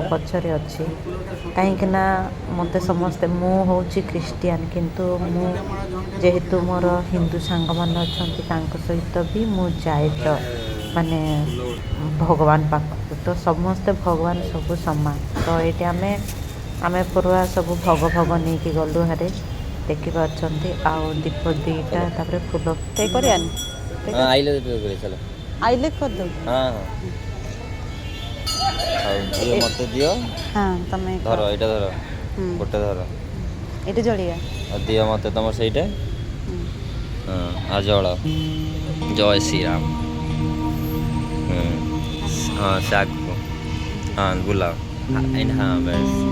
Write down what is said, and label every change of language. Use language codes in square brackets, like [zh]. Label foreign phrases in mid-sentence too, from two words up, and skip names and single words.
[or] ପଛରେ ଅଛି କାହିଁକିନା ମୋତେ ସମସ୍ତେ ମୁଁ ହେଉଛି ଖ୍ରୀଷ୍ଟିଆନ କିନ୍ତୁ ମୁଁ ଯେହେତୁ ମୋର ହିନ୍ଦୁ ସାଙ୍ଗମାନେ ଅଛନ୍ତି ତାଙ୍କ ସହିତ ବି ମୁଁ ଯାଏ ମାନେ ଭଗବାନ ପାଖକୁ ତ ସମସ୍ତେ ଭଗବାନ ସବୁ ସମାନ ତ ଏଇଠି ଆମେ ପୁରା ସବୁ ଭୋଗ ନେଇକି ଗଲୁ ହାରେ ଦେଖିପାରୁଛନ୍ତି ଆଉ ଦୀପ ଦୁଇଟା ତାପରେ ଫୁଲ ପେ କରିବାନି [hi] हाँ आइले पे करे चलो [or] ଆଇଲେ କରିଦେବୁ [hi] हाँ हाँ [or] ଆଉ ଦିଅ ମତେ ଦିଅ ହଁ ତମେ ଧର ଏଇଟା ଧର ଗୋଟେ ଧର ଏଠି ଜଳିବା ଆଉ ଦିଅ ମତେ ତମର ସେଇଟା ହଁ ଆଉ ଜଳ ଜୟ ଶ୍ରୀରାମ [hi] हाँ से आगको हाँ बुलाओ हाँ बस